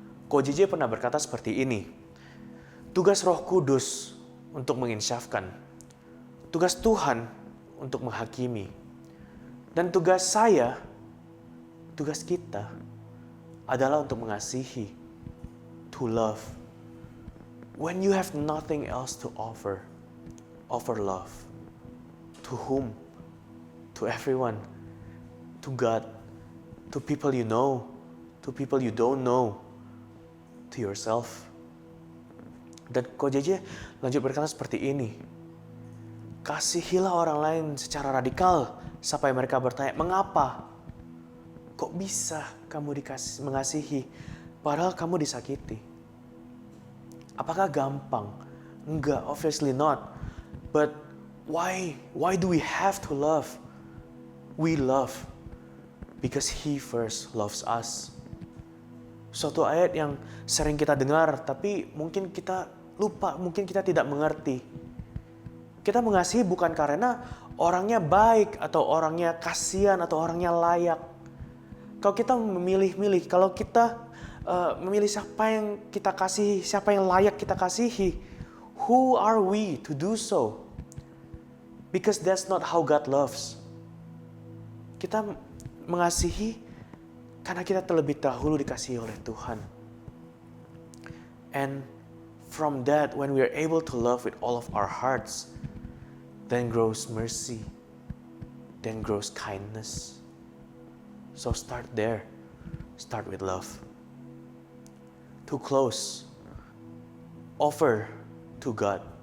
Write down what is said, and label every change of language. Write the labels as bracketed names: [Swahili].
[Indonesian] Ko JJ pernah berkata seperti ini, tugas Roh Kudus untuk menginsyafkan, tugas Tuhan untuk menghakimi, dan tugas saya, tugas kita adalah untuk mengasihi, [English] to love. When you have nothing else to offer, offer love. To whom? To everyone. To God. To people you know. To people you don't know. To yourself. [Indonesian] Dan Ko JJ lanjut berkata seperti ini. Kasihilah orang lain secara radikal sampai mereka bertanya, mengapa? Kok bisa kamu mengasihi padahal kamu disakiti? Apakah gampang? Enggak, [English] obviously not. But why? Why do we have to love? We love because He first loves us. [Indonesian] Suatu ayat yang sering kita dengar, tapi mungkin kita lupa, mungkin kita tidak mengerti. Kita mengasihi bukan karena orangnya baik, atau orangnya kasihan, atau orangnya layak. Kalau kita memilih-milih, kalau kita memilih siapa yang kita kasihi, siapa yang layak kita kasihi, [English] who are we to do so? Because that's not how God loves. [Indonesian] Kita mengasihi karena kita terlebih dahulu dikasihi oleh Tuhan. [English] And from that, when we are able to love with all of our hearts, then grows mercy, then grows kindness. So start there. Start with love. To close, offer to God.